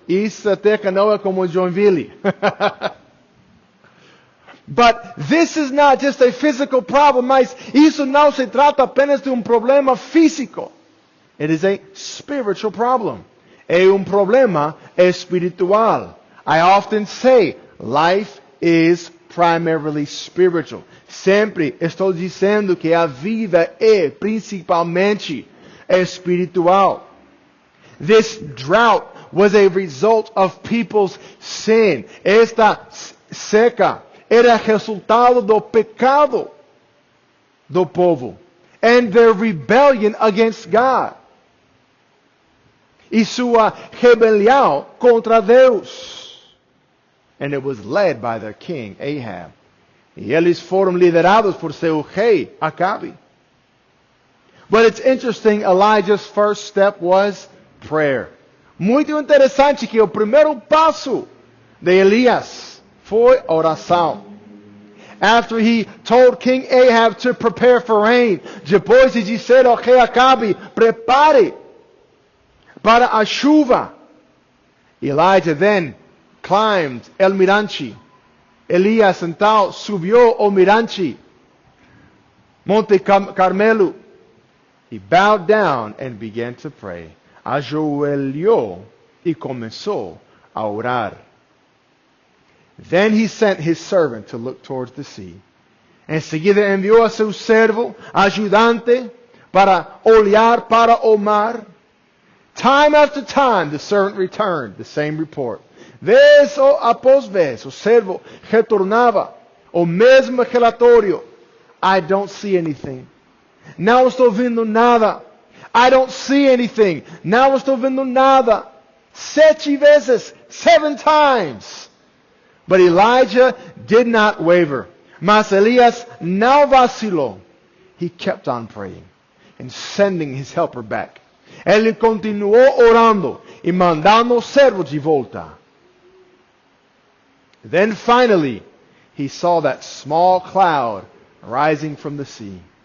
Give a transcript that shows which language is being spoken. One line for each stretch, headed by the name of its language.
Portuguese: Essa terra não é como Joinville.
English: But this is not just a physical problem,
Portuguese: mas isso não se trata apenas de problema físico.
English: It is a spiritual problem.
Portuguese: É problema espiritual.
English: I often say, life is primarily spiritual.
Portuguese: Sempre estou dizendo que a vida é principalmente espiritual.
English: This drought was a result of people's sin.
Portuguese: Esta seca era resultado do pecado do povo
English: and their rebellion against God.
Portuguese: E sua rebelião contra Deus.
English: And it was led by their king, Ahab.
Portuguese: E eles foram liderados por seu rei, Acabe.
English: But it's interesting, Elijah's first step was prayer.
Portuguese: Muito interessante que o primeiro passo de Elias foi oração.
English: After he told King Ahab to prepare for rain,
Portuguese: depois de dizer ao rei Acabe: prepare para a chuva,
English: Elijah then climbed el mirante.
Portuguese: Elias então subiu o mirante, Monte Carmelo.
English: He bowed down and began to pray.
Portuguese: Ajoelhou e começou a orar.
English: Then he sent his servant to look towards the sea.
Portuguese: Em seguida enviou a seu servo, ajudante, para olhar para o mar.
English: Time after time, the servant returned the same report.
Portuguese: Vez após vez, o servo retornava o mesmo relatório.
English: I don't see anything.
Portuguese: Não estou vendo nada.
English: I don't see anything.
Portuguese: Não estou vendo nada. 7 vezes,
English: 7 times. But Elijah did not waver.
Portuguese: Mas Elias não vacilou.
English: He kept on praying and sending his helper back.
Portuguese: Ele continuou orando e mandando o servo de volta.
English: Then finally, he saw that small cloud rising from the sea.